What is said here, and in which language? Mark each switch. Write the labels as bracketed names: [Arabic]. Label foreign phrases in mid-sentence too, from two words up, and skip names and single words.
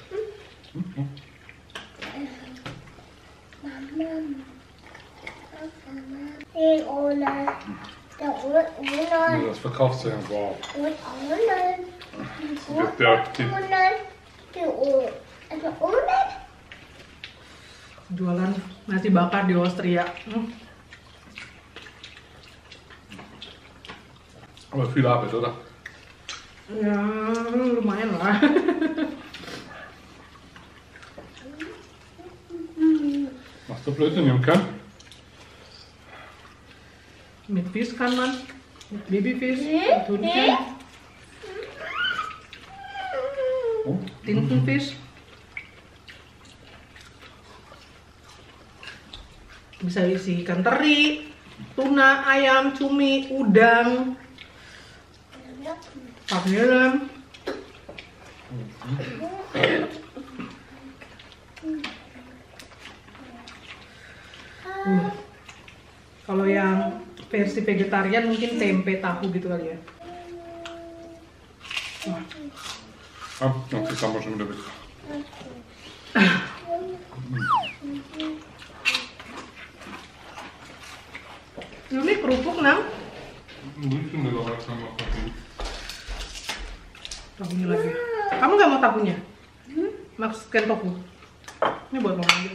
[German] Das verkauft sich ja. Wow. [Indonesian] Jualan nasi bakar di Austria. [German] Aber viel Arbeit, oder? [Indonesian] Ya lumayan lah. [German] Machst du Blödsinn, Jungke? Mit Fisch kann man. Mit Babyfisch, mit Hühnchen, Oh. Tintenfisch. [Indonesian] Bisa isi ikan teri, tuna, ayam, cumi, udang, pagelan. Kalau yang versi vegetarian mungkin tempe tahu gitu kali ya. Wah. [German] Ah, noch die Sambal schon wieder weg. [Indonesian] Ini kerupuk nang. Mungkin kalau orang sama pakai. Tahunya lagi. Kamu nggak mau tahunya? Maksudkan tofu. Ini buat mama aja.